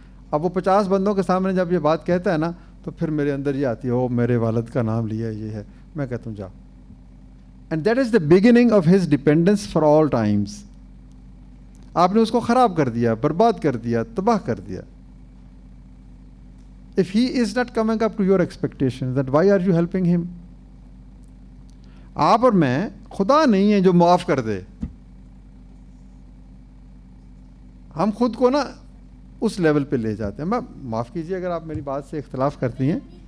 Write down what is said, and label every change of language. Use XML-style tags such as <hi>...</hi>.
<ur>اب وہ 50 بندوں کے سامنے جب یہ بات کہتا ہے نا تو پھر میرے اندر یہ آتی ہے, او میرے والد کا نام لیا یہ ہے. میں کہتا ہوں جا.</ur> <en>And that is the beginning of his dependence for all times.</en> <ur>آپ نے اس کو خراب کر دیا, برباد کر دیا, تباہ کر دیا.</ur> <en>If he is not coming up to your expectations, then why are you helping him?</en> <ur>آپ اور میں خدا نہیں ہیں جو معاف کر دے. ہم خود کو نا اس لیول پہ لے جاتے ہیں. معاف کیجیے اگر آپ میری بات سے اختلاف کرتی ہیں.</ur>